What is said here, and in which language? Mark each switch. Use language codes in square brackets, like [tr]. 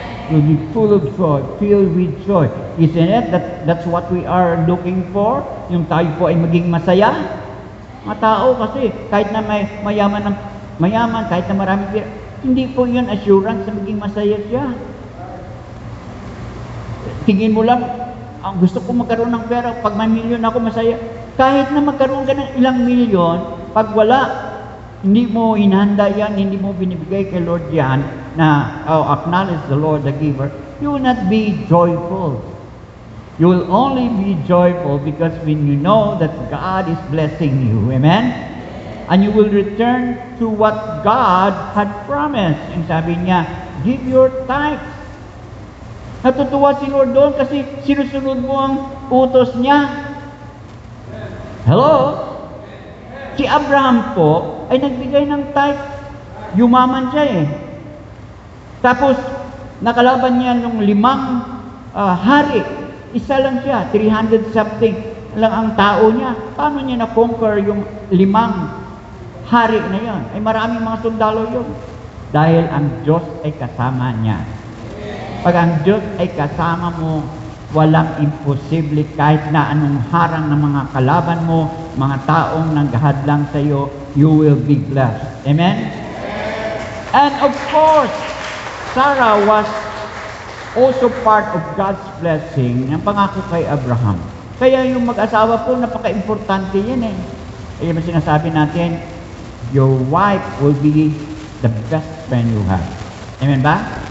[en] Will be full of joy, filled with joy. Isn't it? That's what we are looking for? [tl] Yung tayo po ay maging masaya? Mga tao kasi, kahit na may mayaman, kahit na maraming pera, hindi po yun assurance na maging masaya siya. Tingin mo lang, gusto ko magkaroon ng pera, pag may milyon ako, masaya. Kahit na magkaroon ka ng ilang milyon, pag wala, hindi mo hinahanda yan, hindi mo binibigay kay Lord yan, na [en] acknowledge the Lord, the giver, you will not be joyful. You will only be joyful because when you know that God is blessing you. Amen? And you will return to what God had promised. [tl] Yung sabi niya, [en] give your tithes. [tl] Natutuwa si Lord doon kasi sinusunod mo ang utos niya. Hello? Si Abraham po ay nagbigay ng tithe. Yumaman siya Tapos, nakalaban niya nung 5 hari. Isa lang siya, 300 something. lang ang tao niya. Paano niya na-conquer yung 5 hari na yon? Ay maraming mga sundalo yun. Dahil ang Diyos ay kasama niya. Pag ang Diyos ay kasama mo, walang imposible kahit na anong harang ng mga kalaban mo, mga taong naghahadlang sa iyo, [en] you will be blessed. [tl] Amen? [en] And of course, Sarah was also part of God's blessing [tl] ng pangako kay Abraham. Kaya yung mag-asawa po, napaka-importante yan eh. Kaya yung sinasabi natin, [en] your wife will be the best friend you have. [tl] Amen ba?